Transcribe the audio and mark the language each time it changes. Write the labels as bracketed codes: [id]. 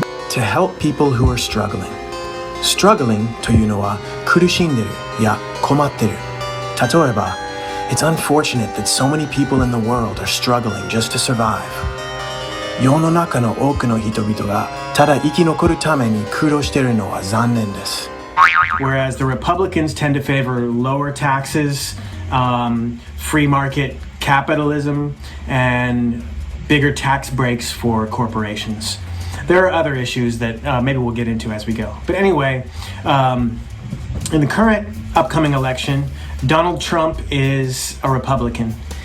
[en] To help people who are struggling. [ja] Struggling というのは苦しんでるや困ってる。例えば [en] It's unfortunate that so many people in the world are struggling just to survive. [ja] 世の中の多くの人々がただ生き残るために苦労しているのは残念です。 [en] Whereas the Republicans tend to favor lower taxes, free market capitalism, and bigger tax breaks for corporations. There are other issues that maybe we'll get into as we go. But anyway, in the current upcoming election, Donald Trump is a Republican.